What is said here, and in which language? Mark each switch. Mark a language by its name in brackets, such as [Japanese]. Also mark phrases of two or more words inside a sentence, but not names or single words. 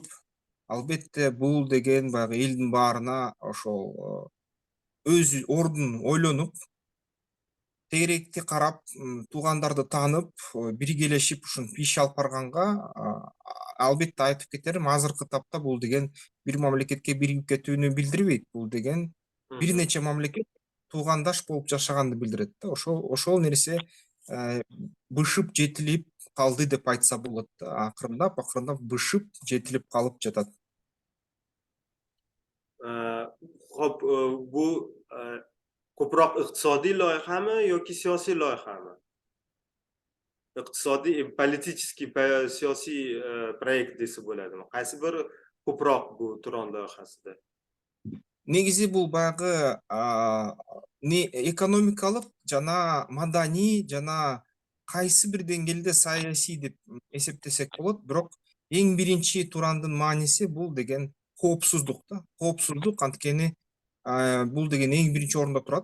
[Kyrgyz] Албетте бул деген баягы элдин баарына ошол өз ордун ойлонуп, тегеректи карап, туугандарды таанып, биргелешип ушун иш алып барганга албетте айтып кетерим, азыркы тапта бул деген бир мамлекетке биригип кетүүнү билдирбейт. Бул деген бир нече мамлекет туугандаш болуп жашаганды билдирет да. Ошол нерсе бышып жетилип калды деп айтса болот. Акырындап бышып жетилип калып жатат. [Uzbek] Xo'p, bu ko'proq iqtisodiy loyihami yoki siyosiy loyihami? Iqtisodiy, politiskiy, siyosiy proyekt desa bo'ladimi? Qaysi biri ko'proq bu Turon loyihasida? [Kyrgyz] Негизи бул баягы экономикалык жана маданий жана кайсы бир деңгээлде саясий деп эсептесек болот. Бирок эң биринчи Турандын мааниси бул деген коопсуздук да. Коопсуздук, анткени бул деген эң биринчи орунда турат.